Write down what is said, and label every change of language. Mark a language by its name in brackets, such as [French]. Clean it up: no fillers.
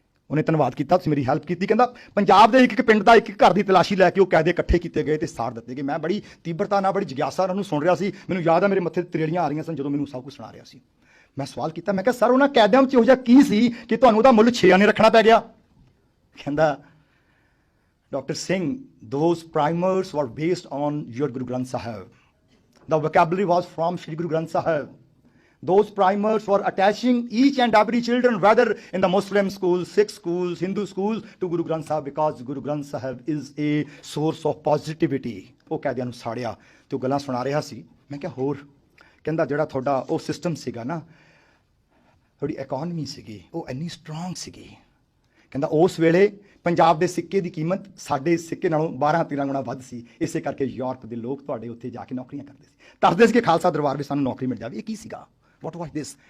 [Punjabi] ਉਹਨੇ ਧੰਨਵਾਦ ਕੀਤਾ, ਤੁਸੀਂ ਮੇਰੀ ਹੈਲਪ ਕੀਤੀ। ਕਹਿੰਦਾ ਪੰਜਾਬ ਦੇ ਇੱਕ ਪਿੰਡ ਦਾ ਇੱਕ ਘਰ ਦੀ ਤਲਾਸ਼ੀ ਲੈ ਕੇ ਉਹ ਕੈਦੇ ਇਕੱਠੇ ਕੀਤੇ ਗਏ ਤੇ ਸਾੜ ਦਿੱਤੇ ਗਏ। ਮੈਂ ਬੜੀ ਤੀਬਰਤਾ ਨਾਲ, ਬੜੀ ਜਿਗਿਆਸਾ ਨਾਲ ਉਹਨੂੰ ਸੁਣ ਰਿਹਾ ਸੀ। ਮੈਨੂੰ ਯਾਦ ਆ ਮੇਰੇ ਮੱਥੇ ਤੇ ਤਰੇੜੀਆਂ ਆ ਰਹੀਆਂ ਸਨ ਜਦੋਂ ਮੈਨੂੰ ਸਭ ਕੁਝ ਸੁਣਾ ਰਿਹਾ ਸੀ। ਮੈਂ ਸਵਾਲ ਕੀਤਾ, ਮੈਂ ਕਿਹਾ ਸਰ ਉਹਨਾਂ ਕੈਦਿਆਂ ਵਿੱਚ ਇਹੋ ਜਿਹਾ ਕੀ ਸੀ ਕਿ ਤੁਹਾਨੂੰ ਉਹਦਾ ਮੁੱਲ 6 ਆਨੇ ਰੱਖਣਾ ਪੈ ਗਿਆ? ਕਹਿੰਦਾ doctor Singh, [English] those primers were based on your Guru Granth Sahib. The vocabulary was from Shri Guru Granth Sahib. those primers for attaching each and every children, whether in the Muslim schools, Sikh schools, Hindu schools, to Guru Granth Sahib, because Guru Granth Sahib is a source of positivity. [Punjabi] ਉਹ ਕੈਦੀਆਂ ਨੂੰ ਸਾੜਿਆ ਤੇ ਉਹ ਗੱਲਾਂ ਸੁਣਾ ਰਿਹਾ ਸੀ। ਮੈਂ ਕਿਹਾ ਹੋਰ, ਕਹਿੰਦਾ ਜਿਹੜਾ ਤੁਹਾਡਾ ਉਹ ਸਿਸਟਮ ਸੀਗਾ ਨਾ, ਤੁਹਾਡੀ ਇਕਨੋਮੀ ਸੀਗੀ ਉਹ ਇੰਨੀ ਸਟਰੋਂਗ ਸੀਗੀ, ਕਹਿੰਦਾ ਉਸ ਵੇਲੇ ਪੰਜਾਬ ਦੇ ਸਿੱਕੇ ਦੀ ਕੀਮਤ ਸਾਡੇ ਸਿੱਕੇ ਨਾਲੋਂ 12-13 ਗੁਣਾ ਵੱਧ ਸੀ, ਇਸੇ ਕਰਕੇ ਯੂਰਪ ਦੇ ਲੋਕ ਤੁਹਾਡੇ ਉੱਥੇ ਜਾ ਕੇ ਨੌਕਰੀਆਂ ਕਰਦੇ ਸੀ, ਦੱਸਦੇ ਸੀ ਕਿ ਖਾਲਸਾ ਦਰਬਾਰ ਵਿੱਚ ਸਾਨੂੰ ਨੌਕਰੀ ਮਿਲ ਜਾਵੇ। ਇਹ ਕੀ ਸੀਗਾ? [English] What was this?